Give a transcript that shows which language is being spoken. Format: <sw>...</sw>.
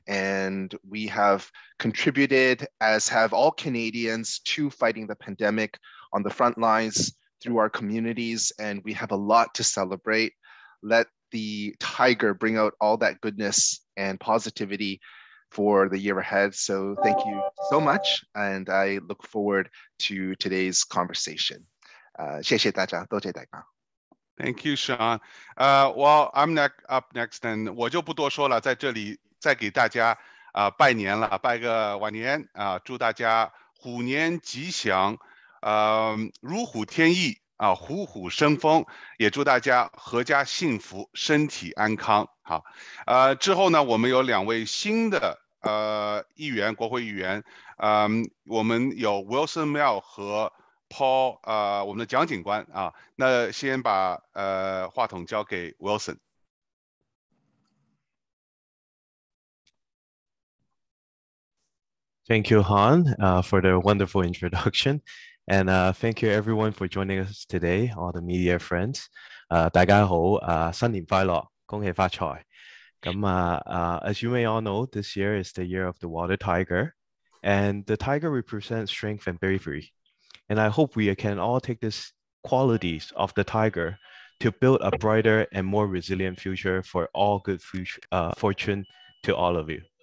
<en>And we have contributed, as have all Canadians, to fighting the pandemic on the front lines through our communities, and we have a lot to celebrate. Let the tiger bring out all that goodness and positivity for the year ahead. So thank you so much, and I look forward to today's conversation.</en> <zh>谢谢大家，多谢大家。</zh> <en>Thank you, Sean. Well, I'm up next, and</en> <zh>我就不多说了，在这里再给大家拜年了，拜个晚年祝大家虎年吉祥，如虎添翼虎虎生风，也祝大家阖家幸福，身体安康。好，之后呢，我们有2位新的议员，国会议员，我们有 Wilson Mel 和 Paul 我们的蒋警官那先把话筒交给 Wilson。</zh> <en>Thank you, Han, for the wonderful introduction. And thank you everyone for joining us today, all the media friends.</en> <zh>大家好，新年快樂，恭喜發財。</zh> <en>As you may all know, this year is the year of the water tiger, and the tiger represents strength and bravery. And I hope we can all take these qualities of the tiger to build a brighter and more resilient future for all good fortune to all of you.</en>